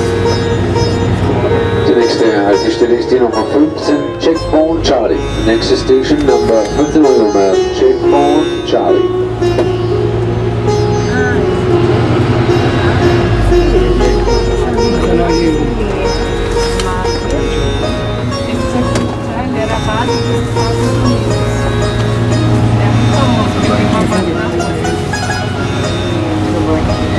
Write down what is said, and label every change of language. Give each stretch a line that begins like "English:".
German: Die nächste Haltestelle ist die Nummer 15, Checkpoint Charlie.
English: Next station number 15, Checkpoint Charlie.
Portuguese: Ele era a base dos Estados Unidos. É muito famoso, ele tem uma base na Rússia.